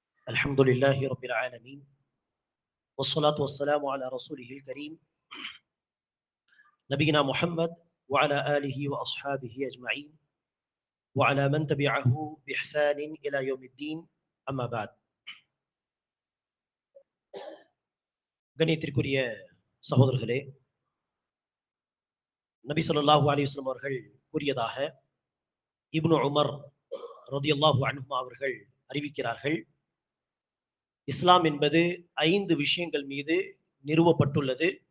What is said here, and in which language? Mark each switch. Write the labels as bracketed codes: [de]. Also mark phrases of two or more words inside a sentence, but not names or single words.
[ar] الحمد لله رب العالمين والصلاة والسلام على رسوله الكريم نبينا محمد وعلى آله وأصحابه أجمعين وعلى من تبعه بإحسان إلى يوم الدين أما بعد [ta] கண்ணியத்திற்குரிய சகோதரர்களே, நபி [ar] صلى الله عليه وسلم [ta] அவர்கள் கூறியதாக இப்னு உமர் [ar] رضي الله عنه [ta] அவர்கள் அறிவிக்கிறார்கள், இஸ்லாம் என்பது 5 விஷயங்கள் மீது நிறுவப்பட்டுள்ளது.